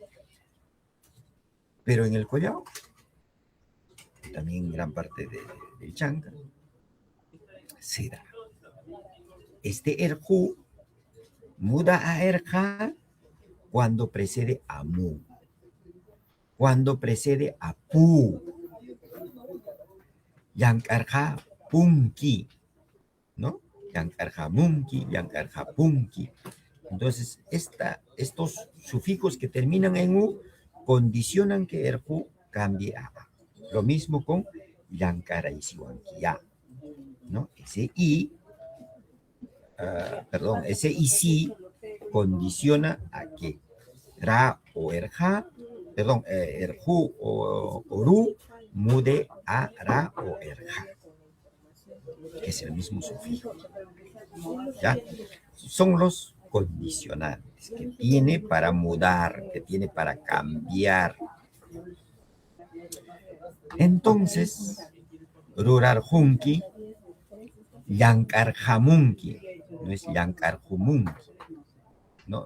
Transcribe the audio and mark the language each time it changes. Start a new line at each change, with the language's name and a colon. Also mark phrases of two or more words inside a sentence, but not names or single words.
Spanish: Pero en el collao, también gran parte del chanca, se da. Este erju muda a erja cuando precede a mu, cuando precede a pu.
Quechua: Llankarha punki. Yankarjamunki, Yankarjapunki.
Spanish: Entonces, estos sufijos que terminan en U condicionan que el Ju cambie a A. Lo mismo con Yankaraisiwankia, ¿no? Ese I, ese IC condiciona a que Ra o Erja, Erju o Ru mude a Ra o Erja, que es el mismo sufijo. ¿Ya? Son los condicionantes que tiene para mudar, que tiene para cambiar. Entonces,
Quechua: Rurarjunki, Yankarjamunki,
Spanish: no es Yankarjumunki, ¿no?